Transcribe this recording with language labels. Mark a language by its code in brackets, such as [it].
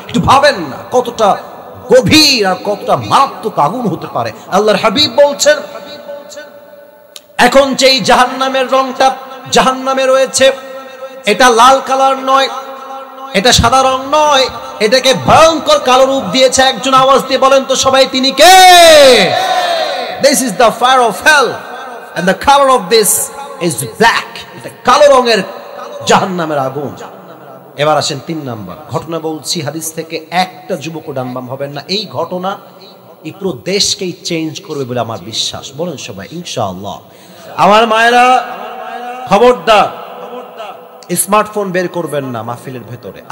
[bn] একটু ভাবেন না কতটা গভীর আর কতটা মারাত্মক আগুন হতে পারে। আল্লাহর হাবিব বলছেন, এখন যেই জাহান্নামের রংটা জাহান্নামে রয়েছে, এটা লাল কালার নয়, এটা সাদা রং নয়, এটাকে ভয়ঙ্কর কালো রূপ দিয়েছে একজন। আওয়াজ দিয়ে বলেন তো সবাই তিনি কে? [en] This is the fire of hell and the color of this is black. [bn] এটা কালো রঙের জাহান্নামের আগুন। এবার আসেন 3 নাম্বার ঘটনা বলছি হাদিস থেকে। একটা যুবক ডানবাম হবেন না। এই ঘটনা এই পুরো দেশকেই চেঞ্জ করবে বলে আমার বিশ্বাস। বলেন সবাই ইনশাআল্লাহ। আমার মায়েরা খবরদার স্মার্টফোন বের করবেন না মাহফিলের ভেতরে।